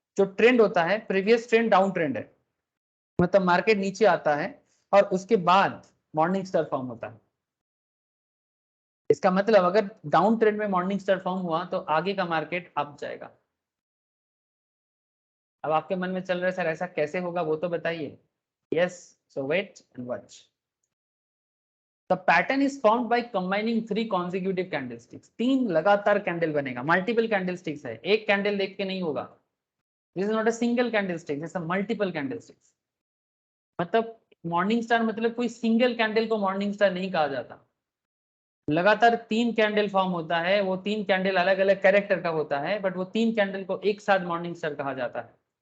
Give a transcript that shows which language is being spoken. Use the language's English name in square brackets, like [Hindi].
[Hindi] जो ट्रेंड होता है प्रीवियस ट्रेंड डाउन ट्रेंड है, मतलब मार्केट नीचे आता है और उसके बाद मॉर्निंग स्टार फॉर्म होता है। इसका मतलब अगर डाउन ट्रेंड में मॉर्निंग स्टार फॉर्म हुआ तो आगे का मार्केट अप जाएगा। अब आपके मन में चल रहा है सर ऐसा कैसे होगा, वो तो बताइए। [English] Yes, so wait and watch. The pattern is formed by combining 3 consecutive candlesticks. [Hindi] 3 लगातार कैंडल बनेगा, मल्टीपल कैंडलस्टिक्स है, एक कैंडल देख के नहीं होगा। [English] This is not a single candlestick, this is a multiple candlesticks. [Hindi] मतलब मॉर्निंग स्टार मतलब कोई सिंगल कैंडल को मॉर्निंग स्टार नहीं कहा जाता। लगातार 3 कैंडल फॉर्म होता है, वो 3 कैंडल अलग अलग कैरेक्टर का होता है, बट वो 3 कैंडल को एक साथ मॉर्निंग स्टार कहा जाता है।